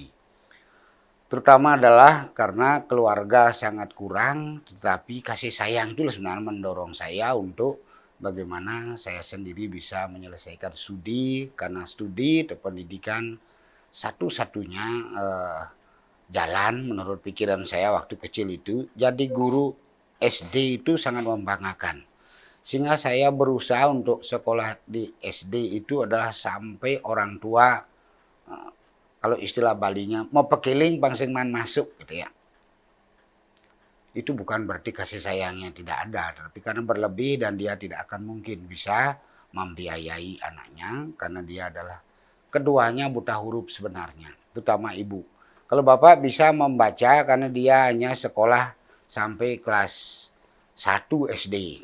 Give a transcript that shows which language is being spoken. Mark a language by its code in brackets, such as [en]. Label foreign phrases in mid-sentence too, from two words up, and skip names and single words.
[id] Terutama adalah karena keluarga sangat kurang, tetapi kasih sayang itu sebenarnya mendorong saya untuk bagaimana saya sendiri bisa menyelesaikan studi, karena studi atau pendidikan satu-satunya jalan menurut pikiran saya waktu kecil itu. Jadi guru SD itu sangat membanggakan. Sehingga saya berusaha untuk sekolah di SD itu adalah sampai orang tua, kalau istilah Balinya, mau [ban] pekiling pangsing man masuk, [id] gitu ya. Itu bukan berarti kasih sayangnya tidak ada, tapi karena berlebih dan dia tidak akan mungkin bisa membiayai anaknya karena dia adalah keduanya buta huruf sebenarnya, terutama ibu. Kalau bapak bisa membaca karena dia hanya sekolah sampai kelas 1 SD.